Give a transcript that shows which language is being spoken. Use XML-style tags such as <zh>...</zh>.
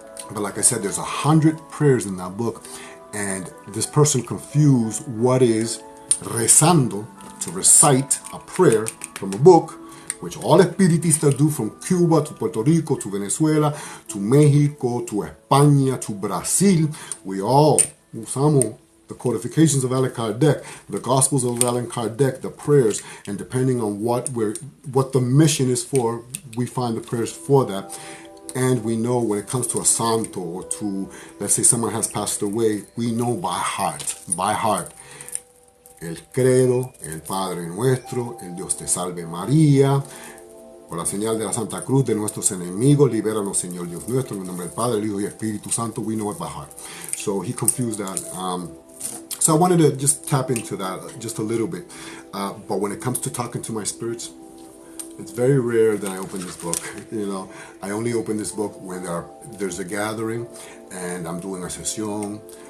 <en>But like I said, there's 100 prayers in that book, and this person confused what is rezando, to recite a prayer from a book, which all Spiritistas do, from Cuba to Puerto Rico to Venezuela to Mexico to España to Brazil. We all</en> <es>usamos</es> <en>the codifications of Allen Kardec, the Gospels of Allen Kardec, the prayers, and depending on what the mission is for, we find the prayers for that. And we know when it comes to a santo, or to, let's say someone has passed away, we know by heart,</en> <es>el credo, el Padre Nuestro, el Dios te salve María, por la señal de la Santa Cruz de nuestros enemigos, libéranos Señor Dios nuestro, en el nombre del Padre, el Hijo y Espíritu Santo.</es> <en>We know it by heart. So he confused that. So I wanted to just tap into that just a little bit. But when it comes to talking to my spirits, it's very rare that I open this book. You know, I only open this book when there's a gathering and I'm doing a sesión.</en>